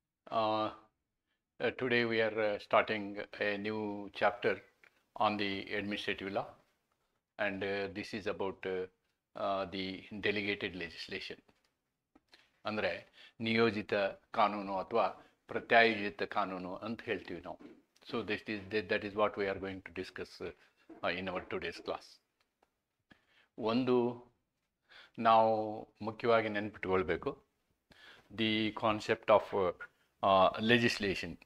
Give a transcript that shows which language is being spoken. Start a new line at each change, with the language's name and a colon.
English: Uh, Today we are starting a new chapter on the administrative law, and this is about the delegated legislation.
Kannada: ಅಂದರೆ ನಿಯೋಜಿತ ಕಾನೂನು ಅಥವಾ ಪ್ರತ್ಯಾಯೋಜಿತ ಕಾನೂನು ಅಂತ ಹೇಳ್ತೀವಿ ನಾವು.
English: So that is what we are going to discuss in our today's class.
Kannada: ಒಂದು ನಾವು ಮುಖ್ಯವಾಗಿ ನೆನಪಿಟ್ಕೊಳ್ಬೇಕು,
English: the concept of legislation.